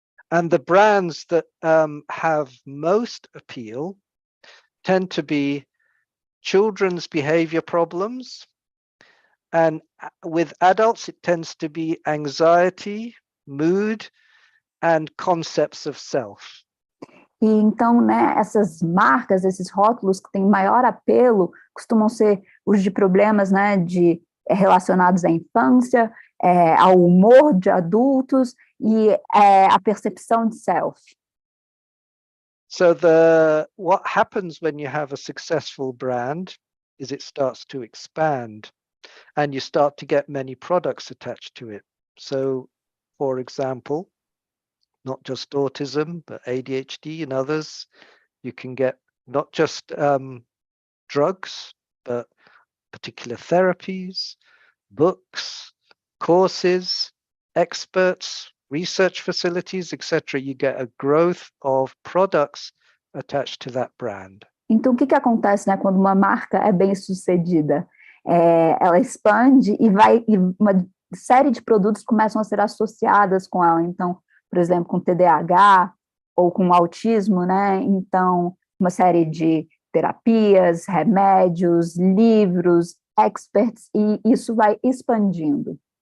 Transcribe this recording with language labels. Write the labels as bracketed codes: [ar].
[en] And the brands that have most appeal tend to be children's behavior problems, and with adults it tends to be anxiety, mood, and concepts of self. [pt] E então, né, essas marcas, esses rótulos que têm maior apelo, costumam ser os de problemas, né, relacionados à infância, ao humor de adultos e a percepção de self. [en] So what happens when you have a successful brand is it starts to expand and you start to get many products attached to it. So, for example, not just autism, but ADHD and others, you can get not just drugs, but particular therapies, books, courses, experts, research facilities, etc. You get a growth of products attached to that brand. [pt] Então, o que acontece, né, quando uma marca é bem sucedida? Ela expande e uma série de produtos começam a ser associadas com ela. Então, por exemplo, com TDAH ou com autismo, né? Então, uma série de terapias, remédios, livros, experts, e isso vai expandindo.